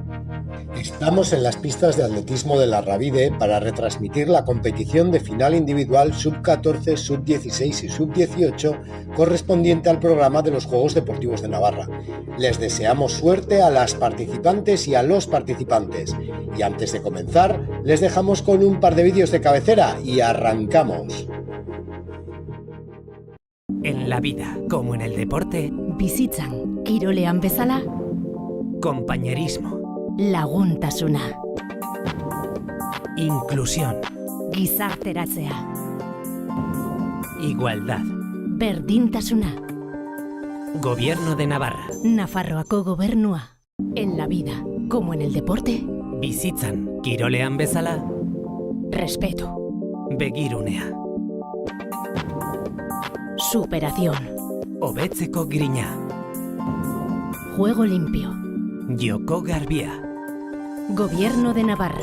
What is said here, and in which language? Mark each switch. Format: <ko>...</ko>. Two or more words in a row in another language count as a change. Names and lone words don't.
<es>Estamos en las pistas de atletismo de la Rabide para retransmitir la competición de final individual sub-14, sub-16 y sub-18 correspondiente al programa de los Juegos Deportivos de Navarra. Les deseamos suerte a las participantes y a los participantes. Y antes de comenzar, les dejamos con un par de vídeos de cabecera y arrancamos. En la vida, como en el deporte,</es> <eu>bizitzan, kirolean bezala,</eu> <es>compañerismo,</es> <eu>laguntasuna,</eu> <es>inclusión,</es> <eu>gizarteratzea,</eu> <es>igualdad,</es> <eu>berdintasuna,</eu> <es>Gobierno de Navarra,</es> <eu>Nafarroako gobernua.</eu> <es>En la vida, como en el deporte,</es> <eu>bizitzan, kirolean bezala,</eu> <es>respeto,</es> <eu>begirunea,</eu> <es>superación,</es> <eu>hobetzeko grina,</eu> <es>juego limpio,</es> <eu>joko garbia,</eu> <es>Gobierno de Navarra.</es>